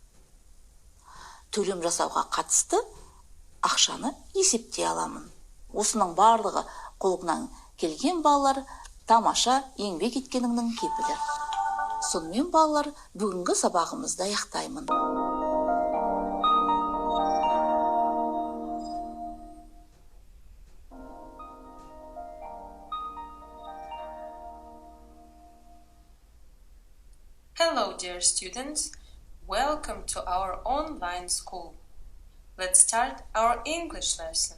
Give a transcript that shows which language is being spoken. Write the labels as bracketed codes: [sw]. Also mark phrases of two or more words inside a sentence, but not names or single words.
[kk] Төлем жасауға қатысты ақшаны есептей аламын. Осының барлығы қолыңнан келген балалар тамаша еңбек еткеніңнің кепілі. Сонымен балалар, бүгінгі сабағымызды аяқтаймын. [en] Hello, dear students. Welcome to our online school. Let's start our English lesson.